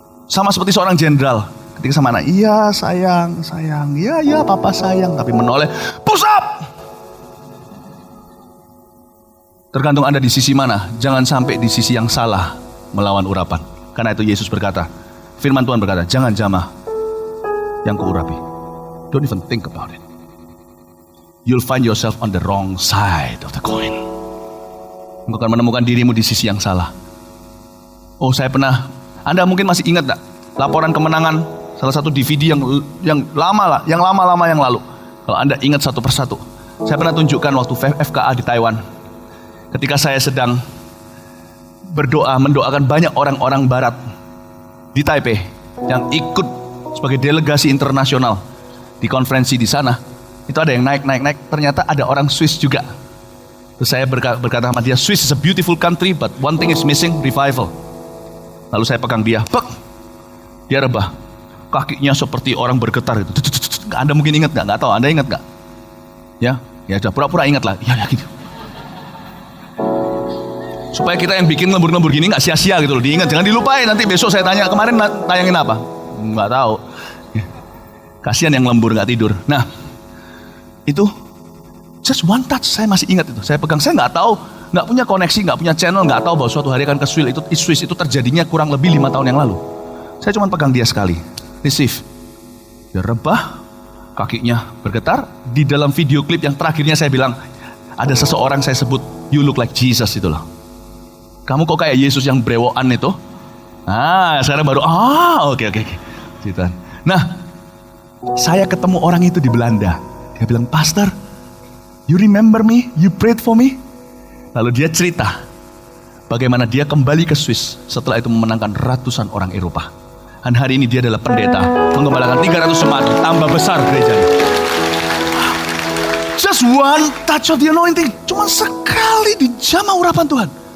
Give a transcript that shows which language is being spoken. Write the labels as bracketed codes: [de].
[id] Sama seperti seorang jenderal. Ketika sama anak, iya sayang, sayang, iya papa sayang. Tapi menoleh, push up. Tergantung Anda di sisi mana. Jangan sampai di sisi yang salah melawan urapan. Karena itu Yesus berkata, firman Tuhan berkata, jangan jamah yang kuurapi. [en] Don't even think about it. You'll find yourself on the wrong side of the coin. [id] Engkau akan menemukan dirimu di sisi yang salah. Oh, saya pernah, Anda mungkin masih ingat gak? Laporan kemenangan salah satu DVD yang lama yang lalu. Kalau Anda ingat satu persatu, saya pernah tunjukkan waktu FKA di Taiwan. Ketika saya sedang mendoakan banyak orang-orang Barat di Taipei yang ikut sebagai delegasi internasional di konferensi di sana. Itu ada yang naik. Ternyata ada orang Swiss juga. Terus saya berkata sama dia, [en] Swiss is a beautiful country, but one thing is missing, revival. [id] Lalu saya pegang dia, dia rebah. Kakinya seperti orang bergetar itu. Anda mungkin ingat nggak? Nggak tahu. Anda ingat nggak? Ya sudah pura-pura ingat lah. Ya gitu. Supaya kita yang bikin lembur-lembur gini nggak sia-sia gitu loh. Diingat, jangan dilupain. Nanti besok saya tanya, kemarin tayangin apa? Nggak tahu. Kasihan yang lembur nggak tidur. Nah, itu [en] just one touch, [id] saya masih ingat itu. Saya pegang, saya nggak tahu, nggak punya koneksi, nggak punya channel, nggak tahu bahwa suatu hari akan ke Swiss itu terjadinya kurang lebih 5 tahun yang lalu. Saya cuma pegang dia sekali, receive. Dia rebah, kakinya bergetar. Di dalam video klip yang terakhirnya saya bilang, ada seseorang saya sebut, [en] you look like Jesus [id] itu loh. Kamu kok kayak Yesus yang brewokan itu? Sekarang baru, oke. Gitu. Nah, saya ketemu orang itu di Belanda. Dia bilang, [en] Pastor, you remember me? You prayed for me? [id] Lalu dia cerita bagaimana dia kembali ke Swiss setelah itu memenangkan ratusan orang Eropa. Dan hari ini dia adalah pendeta, mengembalakan 300 jemaat, tambah besar gerejanya. [en] Just one touch of the anointing, [id] cuma sekali dijamah urapan Tuhan.